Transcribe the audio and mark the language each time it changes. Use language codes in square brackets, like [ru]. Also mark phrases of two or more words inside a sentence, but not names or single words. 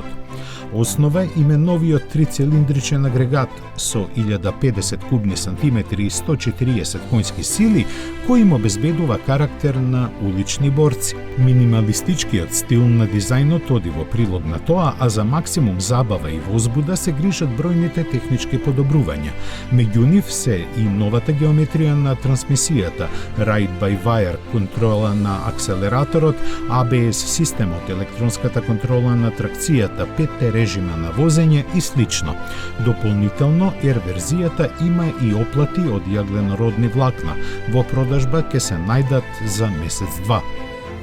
[mk] Основа им е новиот трицилиндричен агрегат со 1050 кубни сантиметри и 140 конски сили, кој им обезбедува карактер на улични борци. Минималистичкиот стил на дизајнот оди во прилог на тоа, а за максимум забава и возбуда се грижат бројните технички подобрувања. Меѓу нив се и новата геометрија на трансмисијата, ride-by-wire контрола на акселераторот, ABS системот, електронската контрола на тракцијата, 5 режима на возење и слично. Дополнително, R верзијата има и оплати од јагленородни влакна. Во продажба ќе се најдат за месец-два.